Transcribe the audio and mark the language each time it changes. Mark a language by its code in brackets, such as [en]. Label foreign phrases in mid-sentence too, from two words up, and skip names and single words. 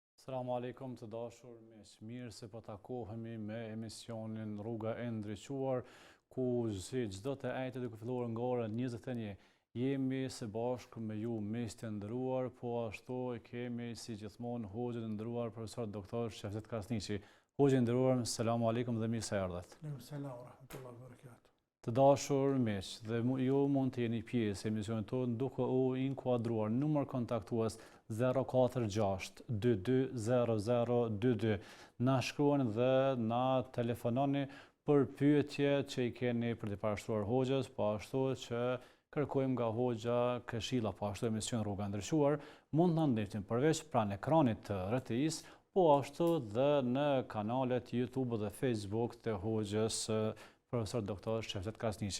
[ar] السلام عليكم [sq] të dashur, mirë se po takohemi me emisionin Rruga e Ndriçuar, ku si çdo të ajte duke filluar nga ora 21 jemi së bashku me ju miq të nderuar, po ashtu e kemi si gjithmonë hoxhën e nderuar profesor doktor Shefqet Kasniqi. Hoxhë i nderuar, [ar] السلام عليكم [sq] dhe mirë se erdhët. [ar] السلام ورحمة الله وبركاته. [sq] Të dashur miq, dhe ju mund të jeni pjesë e emisionit tonë duke u inkuadruar numër kontaktues 046 22 0022. Na shkruani dhe na telefononi për pyetje që i keni për të parashtruar hoxhës, po ashtu që kërkojmë nga hoxha këshilla, po ashtu emision Rruga e Ndriçuar, mund të na ndihni përveç pranë ekranit të RTI-s, po ashtu dhe në kanalet YouTube dhe Facebook të hoxhës profesor doktor Shefqet Kasniqi.